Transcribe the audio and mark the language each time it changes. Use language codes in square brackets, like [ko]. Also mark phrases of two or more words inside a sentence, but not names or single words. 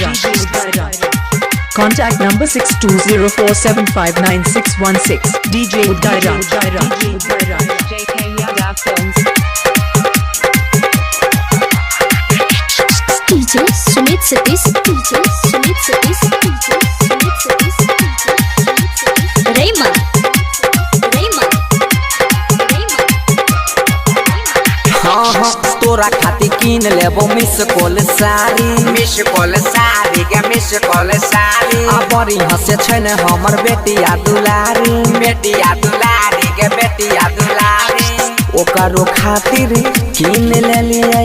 [en] Contact number 6204759616. DJ Udaraj. JK Yadav Films. DJ Sumit Satish DJ Sumit Satish DJ Sumit Satish Rayman [mai] हाँ हाँ तोरा खाती कीन लेबो [en] miss call [mai] साड़ी के [en] miss call [mai] साड़ी आ बड़ी हंसे छै ने हमर बेटिया दुलारी के बेटिया दुलारी ओकरो खातिर कीन लेलिए